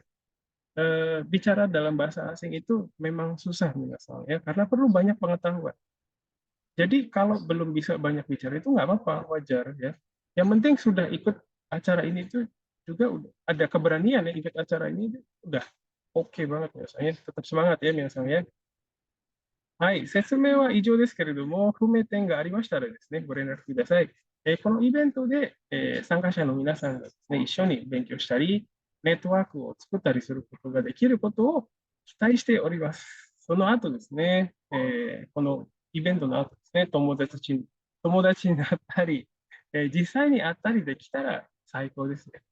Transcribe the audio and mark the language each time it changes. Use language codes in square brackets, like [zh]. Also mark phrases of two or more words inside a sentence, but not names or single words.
[id] Bicara dalam bahasa asing itu memang susah nih asalnya karena perlu banyak pengetahuan. Jadi kalau belum bisa banyak bicara itu nggak apa-apa, wajar ya. Yang penting sudah ikut acara ini tuh juga udah ada keberanian ya ikut acara ini udah oke banget ya. Saya tetap semangat ya misalnya. [ja] はい、説明は以上ですけれども、不明点がありましたらですね、ご連絡ください。このイベントで、参加者の皆さんがですね、一緒に勉強したり、ネットワークを作ったりすることができることを期待しております。その後ですね、このイベントの後ですね、友達になったり、実際に会ったりできたら最高ですね。